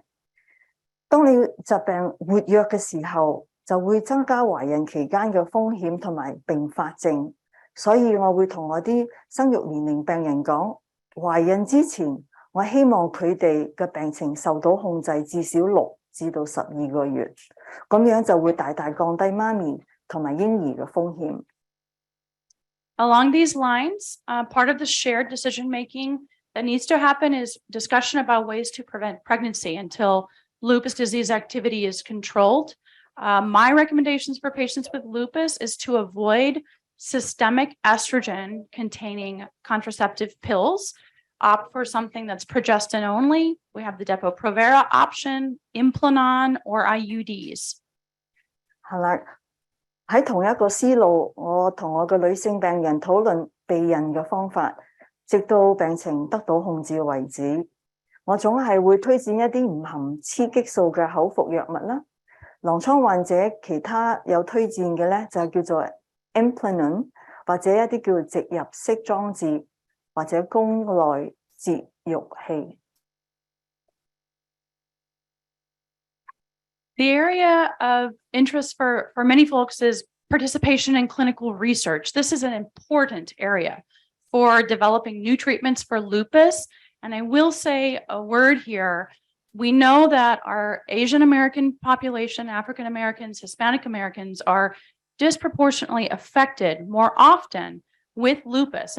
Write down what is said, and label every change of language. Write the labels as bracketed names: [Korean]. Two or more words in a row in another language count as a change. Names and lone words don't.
[Cantonese] 當你疾病活躍嘅時候，就會增加懷孕期間嘅風險同埋併發症。所以我會同我啲生育年齡病人講，懷孕之前，我希望佢哋嘅病情受到控制至少6至到12個月，咁樣就會大大降低媽咪同埋嬰兒嘅風險。 [English] Along these lines, part of the shared decision-making that needs to happen is discussion about ways to prevent pregnancy until lupus disease activity is controlled. My recommendations for patients with lupus is to avoid systemic estrogen containing contraceptive pills, opt for something that's progestin only. We have the Depo-Provera option, Implanon, or IUDs. [Cantonese] 係啦，喺同一個思路，我同我嘅女性病人討論避孕嘅方法，直到病情得到控制為止。我總係會推薦一啲唔含雌激素嘅口服藥物啦。囊瘡患者其他有推薦嘅咧，就叫做Implanon 或者一啲叫植入式裝置或者宮內節育器。 [English] The area of interest for many folks is participation in clinical research. This is an important area for developing new treatments for lupus. And I will say a word here. We know that our Asian American population, African Americans, Hispanic Americans are disproportionately affected more often with lupus.